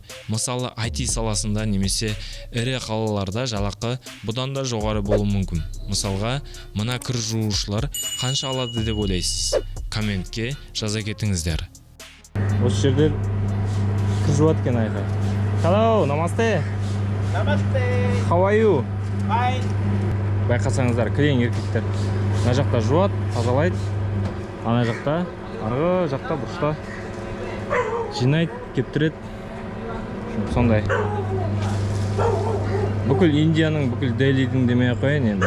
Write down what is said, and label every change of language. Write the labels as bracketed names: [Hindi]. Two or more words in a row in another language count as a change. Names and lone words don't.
[Kazakh] Мысалы, IT саласында немесе ірі қалаларда жалақы бұдан да жоғары болуы мүмкін. Мысалға, мына кір жуушылар қанша алады деп ойлайсыз? Комментке жаза кетіңіздер. Осы жерде кір жуады екен айқай. [English] Hello, namaste. Namaste. How are you? Fine. [Kazakh] Байқасаңыздар, кілең еркектер. Мына жақта жуады, тазалайды. Ана жақта, арғы жақта бұрышта жинайды, кептіреді. Сондай. Бүкіл Индияның, бүкіл Делидің демей қояйын енді.